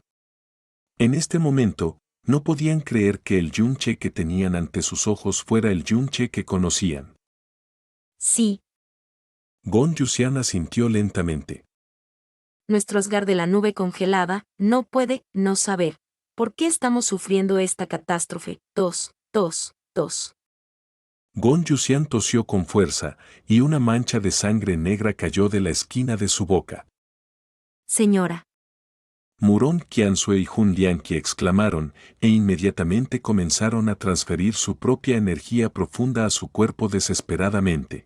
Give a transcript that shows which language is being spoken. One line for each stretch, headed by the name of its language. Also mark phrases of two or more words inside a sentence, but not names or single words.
Spanish: En este momento, no podían creer que el Yunche que tenían ante sus ojos fuera el Yunche que conocían. Sí, Gon Yuxian asintió lentamente. nuestro Asgard de la nube congelada no puede no saber. ¿Por qué estamos sufriendo esta catástrofe? Tos, tos, tos. Gon Yuxian tosió con fuerza, y una mancha de sangre negra cayó de la esquina de su boca. Señora. Muron Qiansue y Hun Lianqie exclamaron, e inmediatamente comenzaron a transferir su propia energía profunda a su cuerpo desesperadamente.